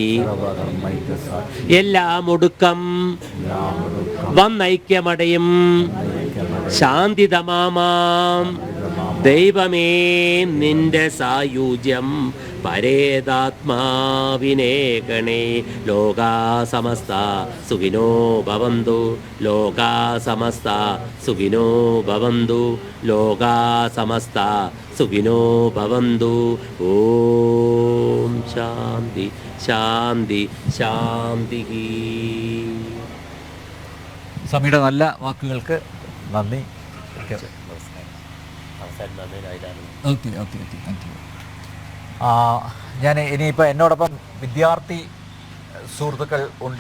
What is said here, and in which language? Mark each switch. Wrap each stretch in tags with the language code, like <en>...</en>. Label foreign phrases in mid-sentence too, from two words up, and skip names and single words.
<ml>എല്ലാം ഒടുക്കം വന്നൈക്യമടയും ശാന്തിതമാമാം. ദൈവമേ നിന്റെ സായുജ്യം പരേതാത്മാവിനേകണേ.</ml> <sa>ലോകാ സമസ്ത സുഖിനോ ഭവന്തു, ലോകാ സമസ്ത സുഖിനോ ഭവന്തു, ലോകാ സമസ്ത സുഖിനോ ഭവന്തു. ഓം ശാന്തി ശാന്തി ശാന്തി.</sa> <ml>സ്വാമിയുടെ നല്ല വാക്കുകൾക്ക് നന്ദി.</ml> <en>okay okay okay, thank you.</en> <ml>ഞാൻ ഇനിയിപ്പോൾ എന്നോടൊപ്പം വിദ്യാർത്ഥി സുഹൃത്തുക്കൾ ഉണ്ട്.</ml>